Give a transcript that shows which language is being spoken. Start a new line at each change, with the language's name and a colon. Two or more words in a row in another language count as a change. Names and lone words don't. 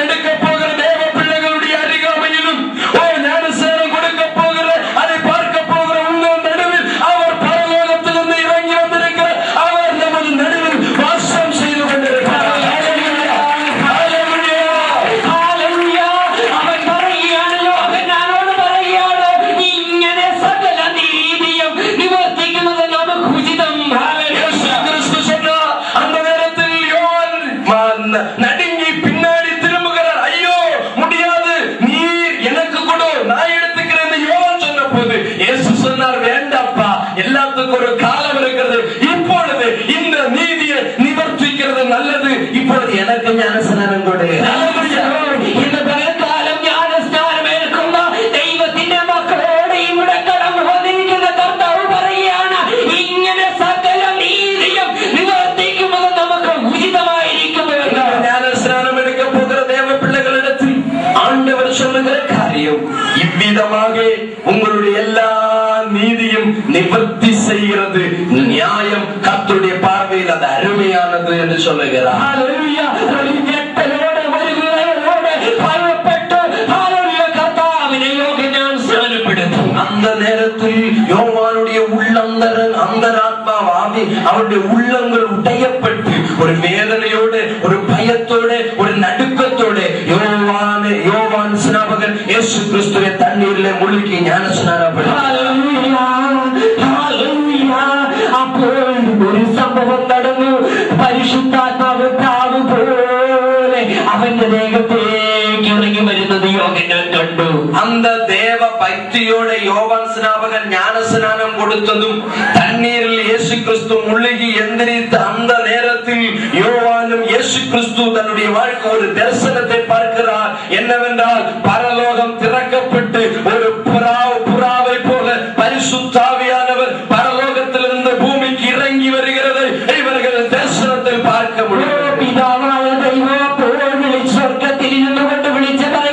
Tamil: எடுக்க போகிற தேவ பிள்ளைகளுடைய அருகாமையிலும் ஞானஸ்நானம் கொடுக்க போகிற, அதை பார்க்க போகிற உங்கள் நடுவில் அவர் பரலோகத்திலிருந்து இறங்கி வந்திருக்கிற அவர் நமது நடுவில் வாசம் செய்து கொண்டிருக்கிறார்.
Malayalam: അവൻ പറയുകയാണ്, യോഹന്നാനോട് പറയുകയാണ്, ഇങ്ങനെ സകല നീതിയും നിവർത്തിക്കുന്നത് നമുക്ക് ഉചിതം.
Tamil: நடுங்கி பின்னாடி திரும்புகிறார். ஐயோ முடியாது, நீர் எனக்கு கொடு, நான் எடுத்துக்கிறேன் யோவான் சொன்ன போது இயேசு சொன்னார், வேண்டாப்பா, எல்லாத்துக்கும் ஒரு காலம் இருக்கிறது. இப்பொழுது இந்த நீதியை நிவர்த்திக்கிறது நல்லது. இப்பொழுது எனக்கு ஞானஸ்நானம் கொடு. இந்த பகற்காலம் ஞானஸ்நானம்
Malayalam: எடுക്കുന്ന ദൈവത്തിന്റെ മക്കളോട് ഇവിടെ കടന്നു വന്നിരിക്കുന്ന കർത്താവ് പറയുകയാണ്, ഇങ്ങനെ സകല നീതിയും നിവർത്തിക്കുന്നത് നമുക്ക് ഉചിതമായിരിക്കും.
Tamil: ஞானஸ்நானம் எடுக்க போகிற தேவ பிள்ளைகளிடத்தில் ஆண்டவர் சொல்லுகிற காரியம் இவ்விதமாக உங்களுடைய எல்லா நீதியும் நிவர்த்தி செய்கிறது. நியாயம் கர்த்தருடைய பார்வையில் அது அருமையானது என்று சொல்லுகிறார். அந்த நேரத்தில் யோவானுடைய அந்தராத்மாவாவி அவருடைய உள்ளங்கள் உடையப்பட்டு ஒரு வேதனையோடு, ஒரு பயத்தோடு, ஒரு நடுக்கத்தோடு யோவான் ஸ்நாபகன் இயேசு கிறிஸ்துவை தண்ணீரிலே முழுகி ஞானஸ்நானப்படுத்தார்.
Malayalam: അപ്പോൾ ഒരു സംഭവം നടന്നു. പരിശുദ്ധാത്മാവ് പ്രാവ് പോലെ അവന്റെ ദേഹത്തേക്ക് ഇറങ്ങി വരുന്നത് യോഹന്നാൻ കണ്ടു.
Tamil: அந்த தேவ பக்தியோட யோவான் ஸ்நாபகன் ஞானஸ்நானம் கொடுத்ததும் தண்ணீரில் இயேசு கிறிஸ்து முழுகி எந்திரித்த அந்த நேரத்தில் யோவானும் இயேசு கிறிஸ்து தன்னுடைய வாழ்க்கை ஒரு தரிசனத்தை பார்க்கிறார். என்னவென்றால் பரலோகம் திறக்கப்பட்டு ஒரு புறாவை போல பரிசுத்தாவியானவர் பரலோகத்திலிருந்து பூமிக்கு இறங்கி வருகிறது இவர்கள் தரிசனத்தில் பார்க்க முடியும்.
Malayalam: പിതാവായ ദൈവം സ്വർഗ്ഗത്തിൽ നിന്നുകൊണ്ട് വിളിച്ച